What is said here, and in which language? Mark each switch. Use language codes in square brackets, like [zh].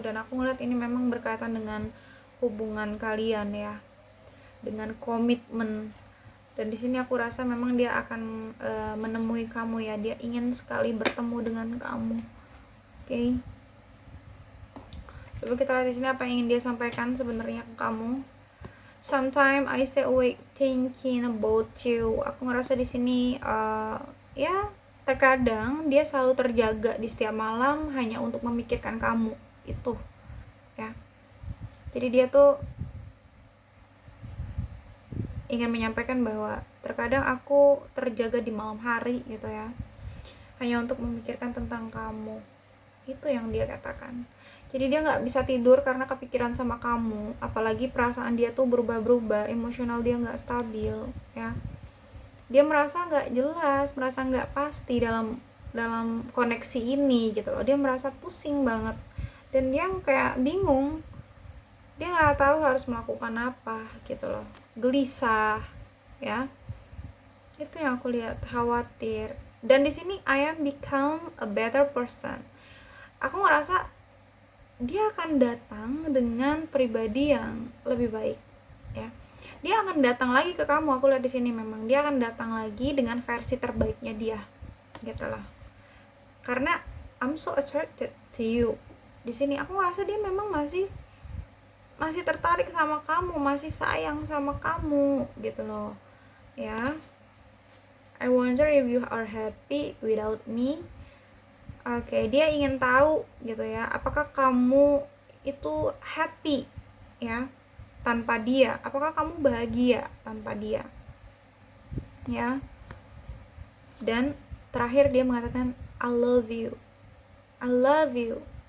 [id] Dan aku ngeliat ini memang berkaitan dengan hubungan kalian ya, dengan komitmen. Dan di sini aku rasa memang dia akan menemui kamu ya. Dia ingin sekali bertemu dengan kamu. Oke. Coba kita lihat di sini apa yang ingin dia sampaikan sebenarnya ke kamu. [en] Sometimes I stay awake thinking about you. [id] Aku ngerasa di sini ya terkadang dia selalu terjaga di setiap malam hanya untuk memikirkan kamu itu ya. Jadi dia tuh ingin menyampaikan bahwa terkadang aku terjaga di malam hari gitu ya, hanya untuk memikirkan tentang kamu. Itu yang dia katakan. Jadi dia nggak bisa tidur karena kepikiran sama kamu, apalagi perasaan dia tuh berubah-berubah, emosional dia nggak stabil ya. Dia merasa nggak jelas, merasa nggak pasti dalam koneksi ini gitu loh. Dia merasa pusing banget dan dia kayak bingung, dia nggak tahu harus melakukan apa gitu loh, gelisah ya. Itu yang aku lihat, khawatir. Dan di sini [en] I am become a better person. [id] Aku ngerasa dia akan datang dengan pribadi yang lebih baik, ya. Dia akan datang lagi ke kamu. Aku lihat di sini memang dia akan datang lagi dengan versi terbaiknya dia, gitu loh. Karena [en] I'm so attracted to you. [id] Di sini aku ngerasa dia memang masih tertarik sama kamu, masih sayang sama kamu, gitu loh, ya. [en] I wonder if you are happy without me. [id] Oke, dia ingin tahu gitu ya, apakah kamu itu happy ya tanpa dia? Apakah kamu bahagia tanpa dia? Ya. Dan terakhir dia mengatakan [en] I love you. I love you.